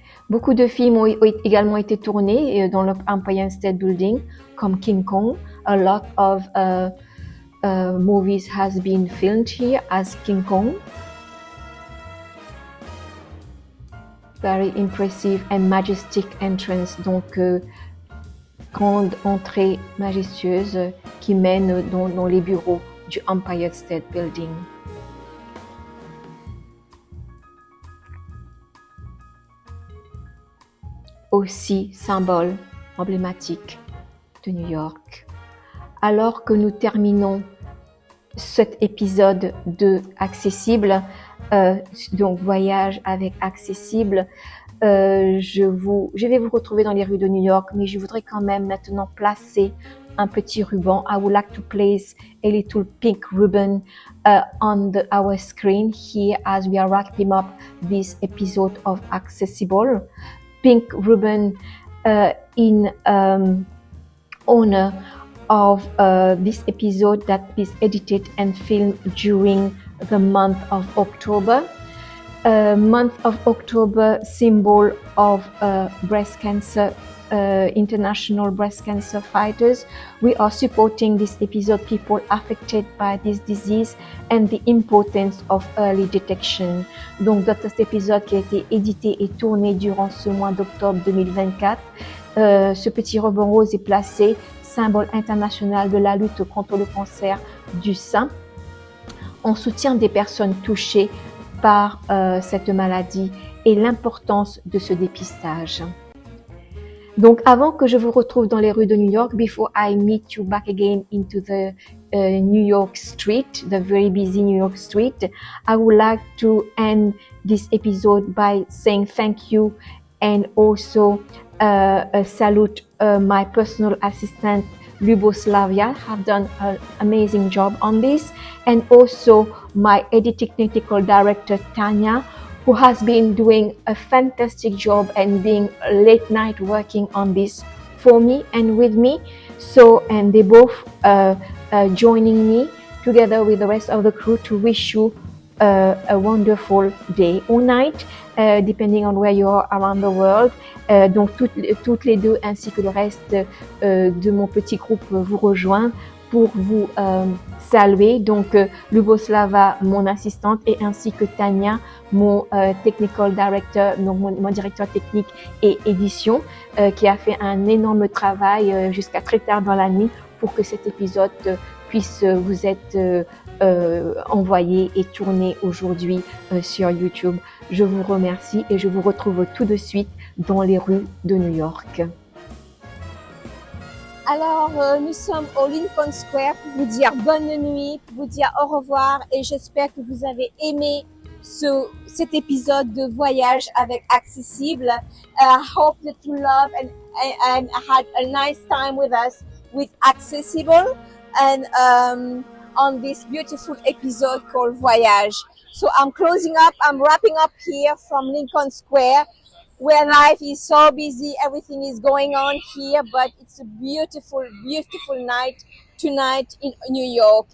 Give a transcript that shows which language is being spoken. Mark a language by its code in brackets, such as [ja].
[fr] Beaucoup de films ont également été tournés dans l'Empire State Building, comme King Kong. [en] A lot of movies has been filmed here as King Kong. Very impressive and majestic entrance, [fr] donc grande entrée majestueuse qui mène dans les bureaux du Empire State Building. Aussi symbole emblématique de New York. Alors que nous terminons cet épisode de Accessible, donc voyage avec Accessible, je vais vous retrouver dans les rues de New York, mais je voudrais quand même maintenant placer un petit ruban. [en] I would like to place a little pink ribbon on our screen here as we are wrapping up this episode of Accessible. Pink ribbon in honor of this episode that is edited and filmed during the month of October. Month of October, symbol of breast cancer, international breast cancer fighters. We are supporting this episode, people affected by this disease and the importance of early detection. [fr] Donc, dans cet épisode qui a été édité et tourné durant ce mois d'octobre 2024, ce petit ruban rose est placé, symbole international de la lutte contre le cancer du sein, en soutien des personnes touchées par cette maladie et l'importance de ce dépistage. Donc, avant que je vous retrouve dans les rues de New York, [en] before I meet you back again into the New York street, the very busy New York street, I would like to end this episode by saying thank you and also salute my personal assistant, Luboslavia, have done an amazing job on this, and also my editing technical director, Tanya, who has been doing a fantastic job and being late night working on this for me and with me. So, and they both joining me together with the rest of the crew to wish you a wonderful day or night, depending on where you are around the world. [fr] Donc toutes les deux ainsi que le reste de mon petit groupe vous rejoignent pour vous saluer. Donc Luboslava, mon assistante, et ainsi que Tania, mon technical director, donc mon directeur technique et édition, qui a fait un énorme travail jusqu'à très tard dans la nuit pour que cet épisode puisse vous être envoyé et tourné aujourd'hui sur YouTube. Je vous remercie et je vous retrouve tout de suite dans les rues de New York. Alors, nous sommes au Lincoln Square pour vous dire bonne nuit, pour vous dire au revoir et j'espère que vous avez aimé cet épisode de voyage avec Accessible. [en] I hope that you love and had a nice time with us with Accessible and on this beautiful episode called Voyage. So I'm wrapping up here from Lincoln Square, where life is so busy, everything is going on here, but it's a beautiful, beautiful night tonight in New York.